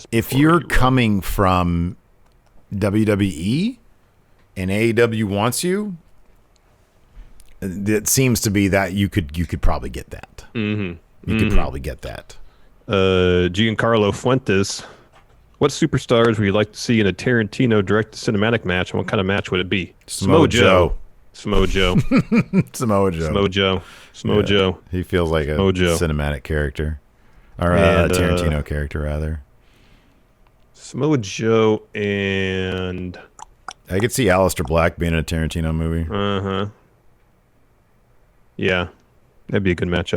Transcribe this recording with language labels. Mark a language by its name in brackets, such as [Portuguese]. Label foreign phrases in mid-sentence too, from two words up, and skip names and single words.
[English] If you're coming from WWE and AEW wants you, it seems to be that you could probably get that. You could probably get that. Giancarlo Fuentes, what superstars would you like to see in a Tarantino direct cinematic match, and what kind of match would it be? Samoa Joe. Samoa Joe. Samoa Joe. Samoa Joe. Samoa Joe. He feels like a cinematic character. Or a Tarantino character, rather. Samoa Joe and... I could see Aleister Black being in a Tarantino movie. Uh-huh. Yeah. That'd be a good matchup.